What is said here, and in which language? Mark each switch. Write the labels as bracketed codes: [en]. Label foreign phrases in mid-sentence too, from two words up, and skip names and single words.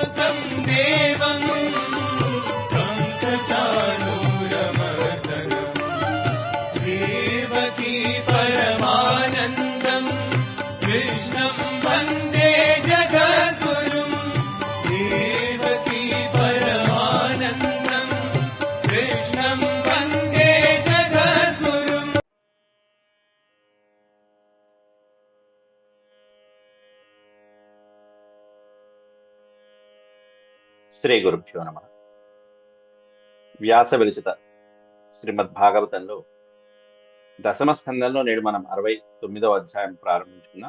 [sa] देवं कंसचाणूरमर्दनम् देवकी परमानन्दम् कृष्णं वन्दे जगद्गुरुम् देवकी परमानन्दम् कृष्णं वन्दे जगद्गुरुम्. శ్రీ గురుభ్యో నమః. [te] వ్యాస విరచిత శ్రీమద్భాగవతంలో దశమ స్కందంలో నేడు మనం 69వ అధ్యాయం ప్రారంభించుకున్నాం.